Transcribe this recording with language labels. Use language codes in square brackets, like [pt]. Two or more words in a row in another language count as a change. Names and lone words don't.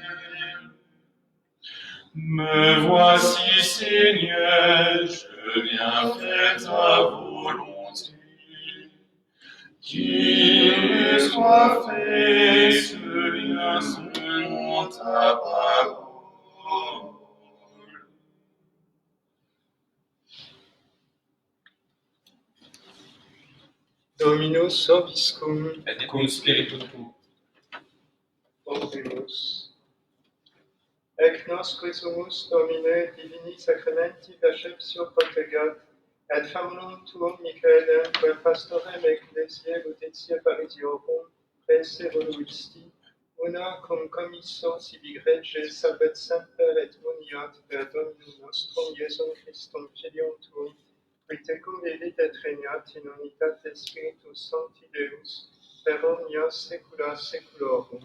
[fr] Me voici, Seigneur, je viens faire ta volonté. Qu'il soit fait selon ta parole. [la] Dominus vobiscum, Et cum spiritu tuo. Oremus. Ec nos quisumus, Domine, divini sacramenti perceptio protegat, et famulum tuum Michaelem, quem pastorem ecclesiae lutetia parisiorum, prese voluisti, una cum commisso sibi grege salvet semper et muniat per Dominum nostrum Iesum Christum Filium tuum, qui tecum vivit et regnat in unitate Spiritus Sancti Deus, per omnia saecula saeculorum.